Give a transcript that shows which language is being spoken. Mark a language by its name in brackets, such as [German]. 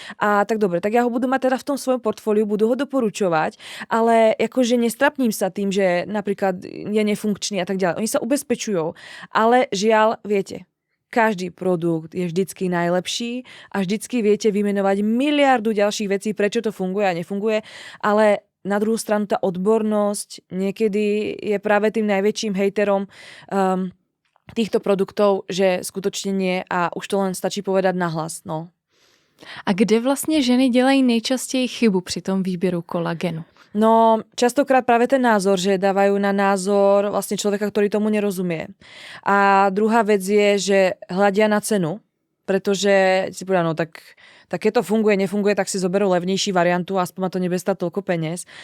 [Slovak] A tak dobre, tak ja ho budu mať teda v tom svojom portfóliu, budu ho doporučovať, ale akože nestrapním sa tým, že napríklad je nefunkčný a tak ďalej. Oni sa ubezpečujú, ale žiaľ, viete, každý produkt je vždycky najlepší a vždycky viete vymenovať miliardu ďalších vecí, prečo to funguje a nefunguje, ale na druhú stranu tá odbornosť niekedy je práve tým najväčším hejterom týchto produktov, že skutočne nie a už to len stačí povedať nahlas. No. [Czech] A kde vlastně ženy dělají nejčastěji chybu při tom výběru kolagenu? [Slovak] No, častokrát práve ten názor, že dávajú na názor vlastne človeka, ktorý tomu nerozumie. A druhá vec je, že hľadia na cenu, pretože si povedia, no tak keď to funguje, nefunguje, tak si zoberú levnejší variantu, aspoň ma to nebude stať toľko peniaz.